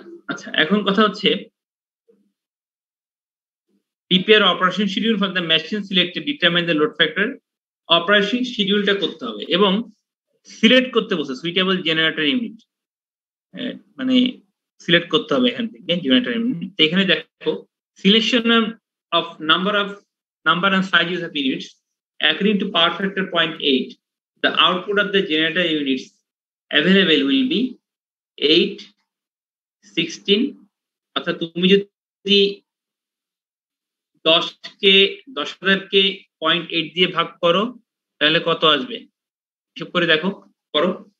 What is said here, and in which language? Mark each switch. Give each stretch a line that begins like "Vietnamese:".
Bangla: আচ্ছা, এখন কথা হচ্ছে
English: prepare operation schedule for the machine selected, determine the load factor।
Bangla: Operation শিডিউলটা করতে হবে এবং সিলেক্ট করতে বলছে সুইটেবল জেনারেটর ইউনিট, মানে সিলেক্ট করতে হবে এখান থেকে জেনারেটর ইউনিট। তো এখানে দেখো
English: Selection of number and sizes of units according to power factor 0.8, the output of the generator units available will be 8, 16।
Bangla: অর্থাৎ তুমি যদি 10,000-কে 0.8 দিয়ে ভাগ করো তাহলে কত আসবে হিসাব করে দেখো, করো।